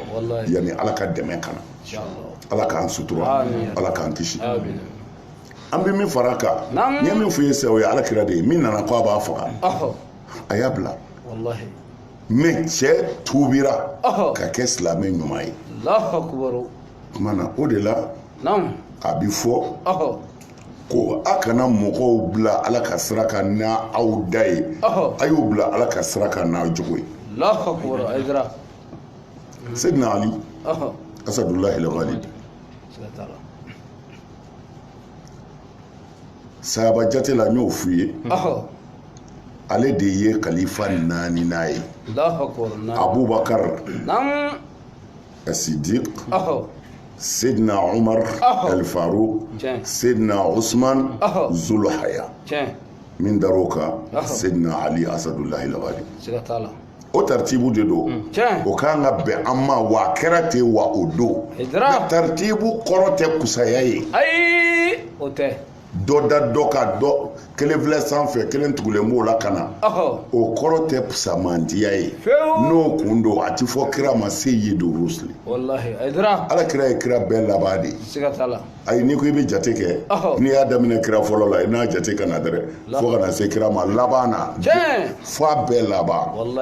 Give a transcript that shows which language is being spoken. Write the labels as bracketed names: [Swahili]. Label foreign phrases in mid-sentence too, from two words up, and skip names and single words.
[Bambara] yanni ala ka dɛmɛ kana ala k'an sutura ala k'an kisi an bɛ min fara kan n ye min fɔ i ye sisan o ye alakira de ye min nana ko a b'a faga a y'a bila mais cɛ tuubira ka kɛ silamɛ ɲuman ye kuma na o de la a bi fɔ ko a kana mɔgɔw bila ala ka sira kan n'a aw da ye a y'u bila ala ka sira kan n'a jogo ye Sayyidina Ali Asadullahi al-Ghalib sahaba jate la n y'o f'u ye ale de ye khalifa 4 n'a ye Abubakar as-Siddiq Sayyidina Umar al-Faruq Sayyidina Usman Zulhaya min daroka Sayyidina Ali Asadullahi al-Ghalib o tartibu de do o kan ka bɛn an ma wa a kɛra ten wa o don tartibu kɔrɔ tɛ kusaya ye o tɛ dɔ da dɔ ka dɔ kelen filɛ sanfɛ kelen tugulen b'o la ka na o kɔrɔ tɛ pusamandiya ye n'o kun don a ti fɔ kira ma se yi do rusuli ala kira ye kira bɛɛ laban de ayi n'i ko i bɛ jate kɛ n'i y'a daminɛ kira fɔlɔ la i n'a jate ka na dɛrɛ fo ka na se kira ma laban na fo a bɛɛ laban